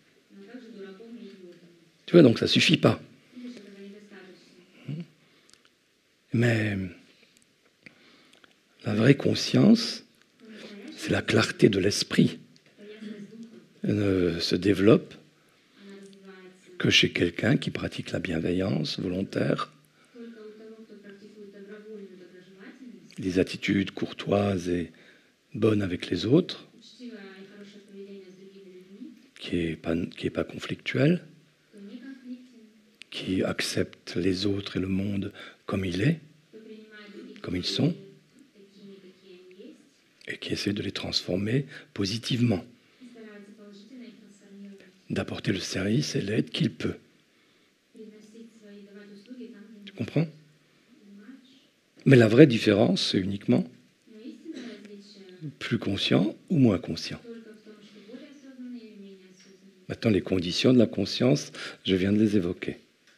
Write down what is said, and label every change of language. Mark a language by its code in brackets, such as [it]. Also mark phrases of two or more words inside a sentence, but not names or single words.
[fr] Tu vois, donc ça ne suffit pas. Mais la vraie conscience, c'est la clarté de l'esprit. Elle ne se développe que chez quelqu'un qui pratique la bienveillance volontaire des attitudes courtoises et bonnes avec les autres, [ru] учтивое и хорошее поведение с другими людьми, [fr] qui est pas conflictuel, [ru] кто не конфликтен, [fr] qui accepte les autres et le monde comme il est, [ru] кто принимает других [fr] comme ils [ru] людей [fr] sont, [ru] такими, какие они есть, [fr] et qui essaie de les transformer positivement, [ru] и старается положительно их трансформировать, [fr] d'apporter le service et l'aide qu'il peut. [ru] приносить свои, давать услуги там, где [fr] Tu [ru] нужно. [fr] comprends? [ru] Понимаешь? [fr] Mais la vraie différence, c'est uniquement [ru] Но истинное различие [fr] plus conscient ou moins conscient. [ru] только в том, что более осознанный или менее осознанный. [fr] Maintenant, les conditions de la conscience, je viens de les évoquer.